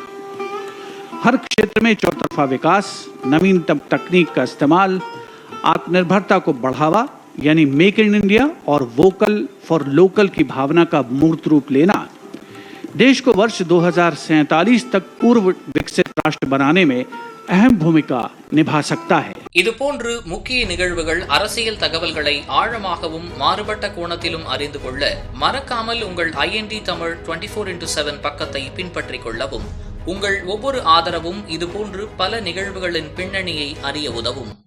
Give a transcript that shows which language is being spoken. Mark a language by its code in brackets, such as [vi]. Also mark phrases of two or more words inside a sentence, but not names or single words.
[hi] हर क्षेत्र में चौतरफा विकास, नवीनतम तकनीक का इस्तेमाल, आत्मनिर्भरता को बढ़ावा यानी मेक इन इंडिया और वोकल फॉर लोकल की भावना का मूर्त रूप लेना देश को वर्ष 2047 तक पूर्व विकसित राष्ट्र बनाने में अहम भूमिका निभा सकता है। [ta] இதுபோன்று முக்கிய நிகழ்வுகள், அரசியல் தகவல்களை ஆழமாகவும் மாறுபட்ட கோணத்திலும் அறிந்து கொள்ள மறக்காமல் உங்கள் IND தமிழ் 24/7 பக்கத்தை பின்பற்றிக் கொள்ளவும். உங்கள் ஒவ்வொரு ஆதரவும் இதுபோன்று பல நிகழ்வுகளின் பின்னணியை அறிய உதவும்.